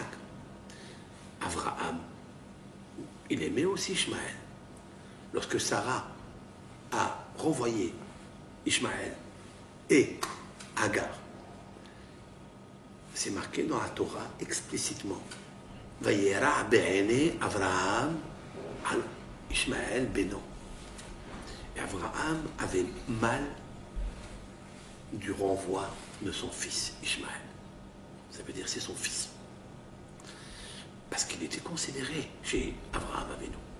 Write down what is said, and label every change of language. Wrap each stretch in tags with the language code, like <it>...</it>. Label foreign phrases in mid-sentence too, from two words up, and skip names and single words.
<fr>Abraham, il aimait aussi Ishmaël. Lorsque Sarah a renvoyé Ishmaël et Agar, c'est marqué dans la Torah explicitement.</fr> <he>וירא בעיני אברהם על ישמעאל בנו.</he> <fr>Et Abraham avait mal du renvoi de son fils Ishmaël. Ça veut dire c'est son fils. Parce qu'il était considéré chez Abraham Avinu.</fr>